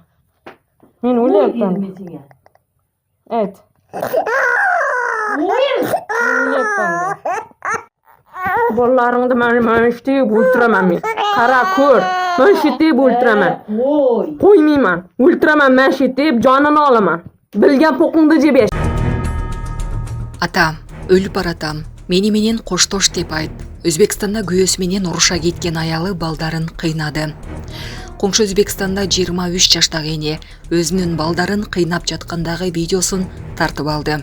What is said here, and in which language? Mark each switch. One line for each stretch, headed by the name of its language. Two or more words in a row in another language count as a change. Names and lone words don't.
Uzbek: Men o'lyapman. Ayt. O'lyapman de. Bolalaringni mana ishitib o'ltiraman men. Qara, ko'r. Men ishitib o'ltiraman. Qo'ymayman. O'ltiraman, men ishitib jonini olaman. Bilgan po'qingni jeb yash.
Kyrgyz: Ата, өлүп баратам. Мени менен коштош деп айт. Өзбекстанда күйөөсү менен уруша кеткен аялы балдарын кыйнады. Коңшу Өзбекстанда 23 жаштагы эне өзүнүн балдарын кыйнап жаткандагы видеосун тартып алды.